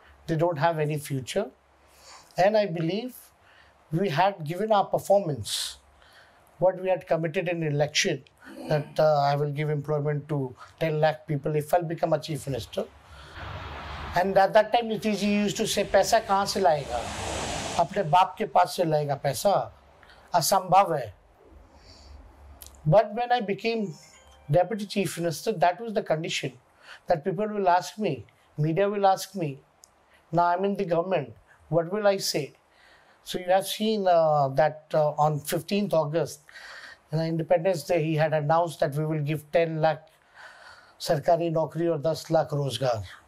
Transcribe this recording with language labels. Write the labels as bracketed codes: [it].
[en] They don't have any future. And I believe we had given our performance, what we had committed in election, that I will give employment to 10 lakh people if I'll become a chief minister. And at that time, Nitish ji used to say, [hi] पैसा कहाँ से लाएगा? अपने बाप के पास से लाएगा पैसा? असंभव है. [en] But when I became Deputy Chief Minister, that was the condition, that people will ask me, media will ask me, Now I'm in the government. What will I say? So you have seen that on 15th August, on Independence Day, he had announced that we will give 10 lakh sarkari naukri or 10 lakh rozgar.